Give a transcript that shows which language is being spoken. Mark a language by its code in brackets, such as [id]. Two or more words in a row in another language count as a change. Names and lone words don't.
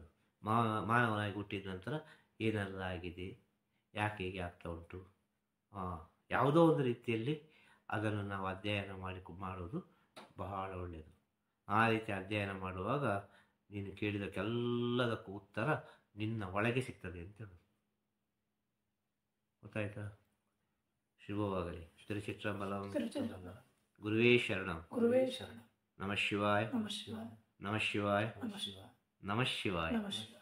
[kn] ಮಾನವನಾಗಿ ಹುಟ್ಟಿದ ನಂತರ ಏನೆಲ್ಲ ಆಗಿದೆ, ಯಾಕೆ ಹೀಗೆ ಆಗ್ತಾ ಉಂಟು, ಯಾವುದೋ ಒಂದು ರೀತಿಯಲ್ಲಿ ಅದನ್ನು ನಾವು ಅಧ್ಯಯನ ಮಾಡೋದು ಬಹಳ ಒಳ್ಳೆಯದು. ಆ ರೀತಿ ಅಧ್ಯಯನ ಮಾಡುವಾಗ ನೀನು ಕೇಳಿದಕ್ಕೆಲ್ಲದಕ್ಕೂ ಉತ್ತರ ನಿನ್ನ ಒಳಗೆ ಸಿಗ್ತದೆ ಅಂತ ಹೇಳೋದು. ಗೊತ್ತಾಯ್ತಾ? ಶುಭವಾಗಲಿ. ತಿರುಚಿತ್ರಂಬಲಂ. [sa] ಗುರುವೇ ಶರಣಂ. ಗುರುವೇ ಶರಣ. ನಮಃ ಶಿವಾಯ. ನಮಃ ಶಿವಾಯ. ನಮಃ ಶಿವಾಯ. ನಮಃ ಶಿವಾಯ. ನಮಃ ಶಿವಾಯ. ನಮಃ ಶಿವಾಯ.